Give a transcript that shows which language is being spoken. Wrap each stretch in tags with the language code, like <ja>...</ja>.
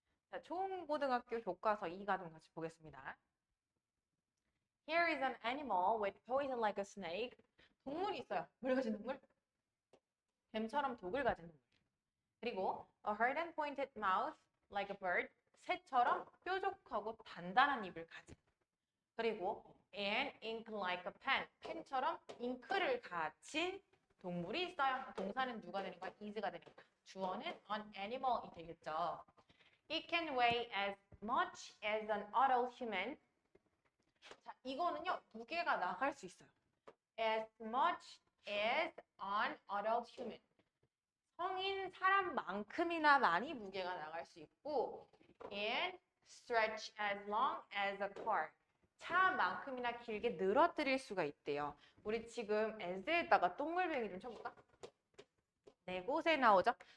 <ko>자, 초고등학교 교과서 2과정 같이 보겠습니다.</ko> <en>Here is an animal with poison like a snake.</en> <ko>동물이 있어요. 뭘 가진 동물? 뱀처럼 독을 가진 동물.</ko> <en>그리고 a hard and pointed mouth like a bird.</en> <ko>새처럼 뾰족하고 단단한 입을 가진.</ko> <en>그리고 and ink like a pen.</en> <ko>펜처럼 잉크를 가진 동물이 있어요. 동사는 누가 되는 거야? is가 되는 거야. 주어는 an animal이 되겠죠.</ko> <en>It can weigh as much as an adult human.</en> <ko>자, 이거는요, 무게가 나갈 수 있어요.</ko> <en>As much as an adult human.</en> <ko>성인 사람만큼이나 많이 무게가 나갈 수 있고, and stretch as long as a car. 차만큼이나 길게 늘어뜨릴 수가 있대요. 우리 지금 as에다가 똥물뱅이 좀 쳐볼까? 네 곳에 나오죠?</ko>